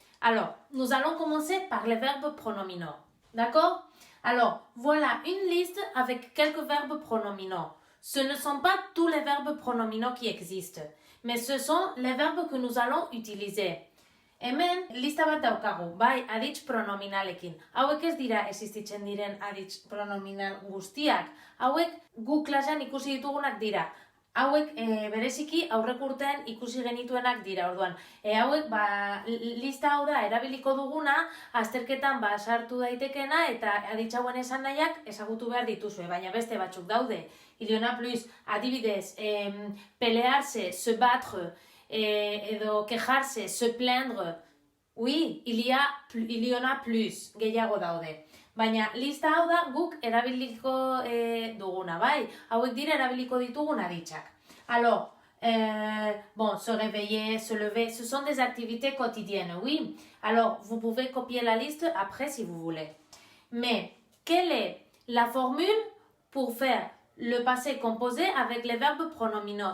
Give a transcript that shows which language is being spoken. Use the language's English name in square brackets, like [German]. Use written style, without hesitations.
[French] Alors, nous allons commencer par les verbes pronominaux. D'accord? Alors, voilà une liste avec quelques verbes pronominaux. Ce ne sont pas tous les verbes pronominaux qui existent, mais ce sont les verbes que nous allons utiliser. [Basque] Hemen lista bat daukagu, bai aditz pronominalekin. Hauek ez dira existitzen diren aditz pronominal guztiak. Hauek gu klasean ikusi ditugunak dira. Hauek bereziki aurrek urtean ikusi genituenak dira. Orduan, hauek lista hau da erabiliko duguna, azterketan sartu daitekena eta aditz hauen esan nahiak ezagutu behar dituzue, baina beste batzuk daude. [French] Il y en a plus, adibidez, pelearse, se battre, edo quejarse, se plaindre, oui, il y en a plus, [Basque] gehiago daude. Baina lista hau da guk erabiliko duguna, bai? Hauek dira erabiliko ditugun aditzak. [French] Alors, se réveiller, se lever, ce sont des activités quotidiennes, oui. Alors, vous pouvez copier la liste après si vous voulez. Mais, quelle est la formule pour faire le passé composé avec les verbes pronominaux?